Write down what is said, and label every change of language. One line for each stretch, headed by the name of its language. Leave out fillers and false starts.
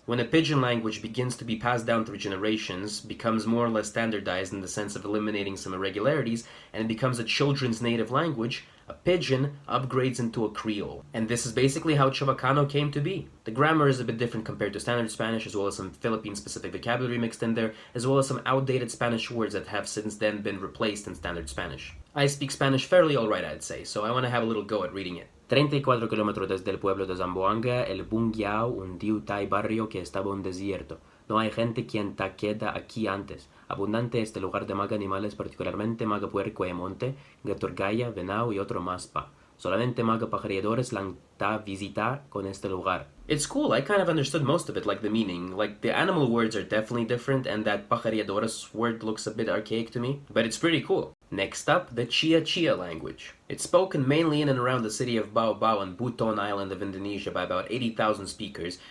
English: When a pidgin language begins to be passed down through generations, becomes more or less standardized in the sense of eliminating some irregularities, and it becomes a children's native language, a pidgin upgrades into a Creole. And this is basically how Chavacano came to be. The grammar is a bit different compared to standard Spanish, as well as some Philippine-specific vocabulary mixed in there, as well as some outdated Spanish words that have since then been replaced in standard Spanish. I speak Spanish fairly alright, I'd say, so I want to have a little go at reading it.
Chavacano: 34 kilómetros desde el pueblo de Zamboanga, el Bungiao hundió tal barrio que estaba un desierto. No hay gente quien ta queda aquí antes. Abundante este lugar de maga animales, particularmente maga puerco y monte, gatorgaya, venado y otro más pa. Solamente maga pajareadores lang ta visita con este lugar.
English: It's cool, I kind of understood most of it, like the meaning. Like, the animal words are definitely different, and that pajareadores word looks a bit archaic to me, but it's pretty cool. Next up, the Chia-Chia language. It's spoken mainly in and around the city of Bao on Buton Island of Indonesia by about 80,000 speakers.